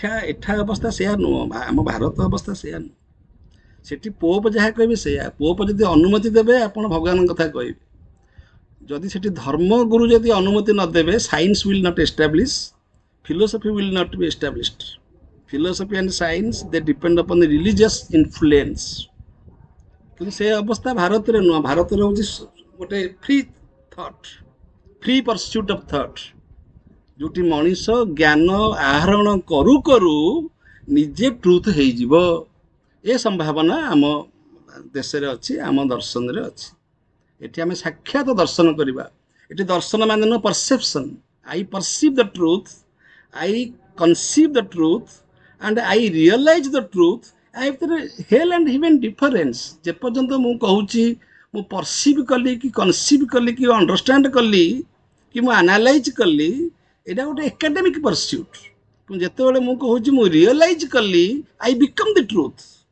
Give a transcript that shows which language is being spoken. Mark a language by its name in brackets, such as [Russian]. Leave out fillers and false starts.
[Odia] ଏଠା ଅବସ୍ଥା ସେୟା ନୁହଁ, ଆମ ଭାରତ ଅବସ୍ଥା ସେୟା ନୁହଁ। ସେଠି ପୋପ ଯାହା କହିବେ ସେଇଆ। ପୋପ ଯଦି ଅନୁମତି ଦେବେ, ଆପଣ ଭଗବାନଙ୍କ କଥା କହିବେ। ଯଦି ସେଠି ଧର୍ମଗୁରୁ ଯଦି ଅନୁମତି ନ ଦେବେ, [English] Science will not establish, philosophy will not be established. Philosophy and science, they depend upon the religious influence. [Odia] କିନ୍ତୁ ସେ ଅବସ୍ଥା ଭାରତରେ ନୁହଁ। ଭାରତରେ ହେଉଛି ଗୋଟେ [English] free thought, free pursuit of thought, [Odia] ଯୋଉଠି ମଣିଷ ଜ୍ଞାନ ଆହରଣ କରୁ କରୁ ନିଜେ ଟ୍ରୁଥ୍ ହେଇଯିବ। ଏ ସମ୍ଭାବନା ଆମ ଦେଶରେ ଅଛି, ଆମ ଦର୍ଶନରେ ଅଛି। ଏଠି ଆମେ ସାକ୍ଷାତ ଦର୍ଶନ କରିବା। ଏଠି ଦର୍ଶନ ମାନେ ନୁହଁ ପରସେପସନ୍। [English] I perceive the truth, I conceive the truth, and I realize the truth. Hell and heaven difference. [Odia] ଯେପର୍ଯ୍ୟନ୍ତ ମୁଁ କହୁଛି, ମୁଁ ପରସିଭ୍ କଲି କି କନସିଭ୍ କଲି କି ଅଣ୍ଡରଷ୍ଟାଣ୍ଡ କଲି କି ମୁଁ ଆନାଲାଇଜ୍ କଲି, ଏଇଟା ଗୋଟେ ଏକାଡେମିକ୍ ପରସ୍ୟୁଟ୍। ଯେତେବେଳେ ମୁଁ କହୁଛି ମୁଁ ରିଅଲାଇଜ୍ କଲି, [English] I become the truth.